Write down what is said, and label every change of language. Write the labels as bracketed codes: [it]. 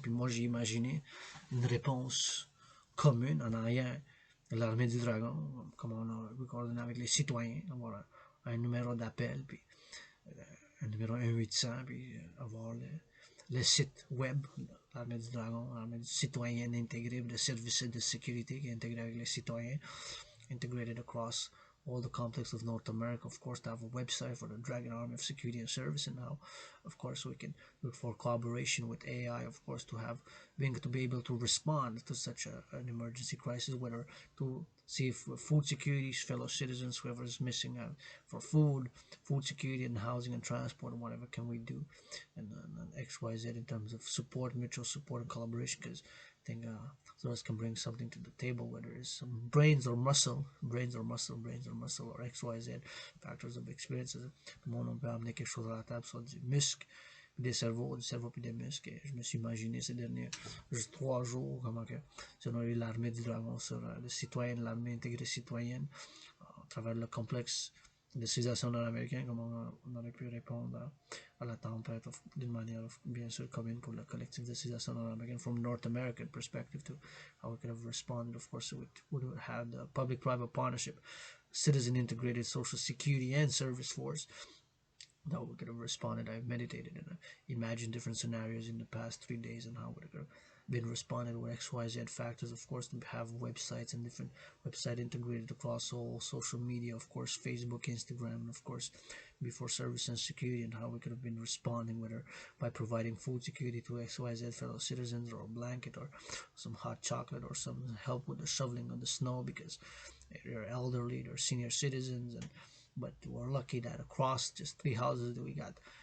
[fr] Puis moi, j'ai imaginé une réponse commune en ayant l'armée du dragon, comme on a coordonné avec les citoyens, avoir un numéro d'appel, puis un numéro 1-800, puis avoir le site web, l'armée du dragon, l'armée du citoyen intégrée, de services de sécurité qui est intégré avec les citoyens, [en] integrated across all the complex of North America, of course, to have a website for the Dragon Army of Security and Service, and how, of course, we can look for collaboration with AI, of course, to have being to be able to respond to such an emergency crisis, whether to see if food security, fellow citizens, whoever is missing for food security and housing and transport, and whatever can we do, and XYZ in terms of support, mutual support and collaboration, because I think those can bring something to the table, whether it's some brains or muscle, or XYZ factors of experiences. [fr] Tout le monde on peut amener quelque chose à la table, soit du muscle, des cerveaux puis des muscles. Et je me suis imaginé ces derniers juste 3 jours comment que si on a eu l'armée du dragon sur le citoyen, l'armée intégrée citoyenne, à travers le complexe de civilisation nord-américaine, comment on aurait pu répondre à la tempête d'une manière bien sûr commune pour le collectif de civilisation nord-américaine [en] from North American perspective to how we could have responded. Of course, we would have had a public-private partnership, citizen integrated social security and service force that we could have responded. I've meditated and imagined different scenarios in the past 3 days and how we could have been responded with XYZ factors. Of course, to have websites and different website integrated across all social media, of course, Facebook, Instagram, and of course, before service and security, and how we could have been responding, whether by providing food security to XYZ fellow citizens, or a blanket, or some hot chocolate, or some help with the shoveling of the snow because they're elderly, they're senior citizens, but we're lucky that across just 3 houses that we got